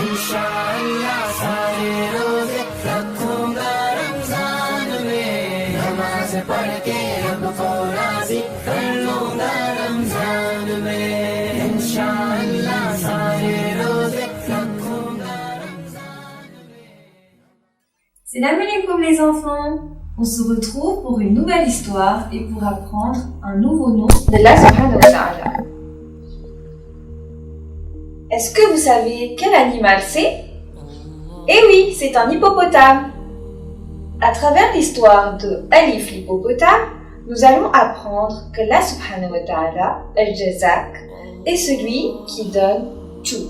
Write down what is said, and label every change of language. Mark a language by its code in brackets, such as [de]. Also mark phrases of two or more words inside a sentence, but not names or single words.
[hi] इंशाअल्लाह सारे रोजे रखूंगा रमजान में, नमाज पढ़ के रब को राजी कर लूंगा रमजान में। इंशाअल्लाह सारे रोजे रखूंगा रमजान में। [ar] سلام عليكم [fr] les enfants. On se retrouve pour une nouvelle histoire et pour apprendre un nouveau nom d'Allah [ar] سبحانه وتعالى. [fr] Est-ce que vous savez quel animal c'est? Eh oui, c'est un hippopotame. À travers l'histoire de Alif l'hippopotame, nous allons apprendre que Allah [ar] سبحانه وتعالى, [fr] al-Jazak, est celui qui donne tout.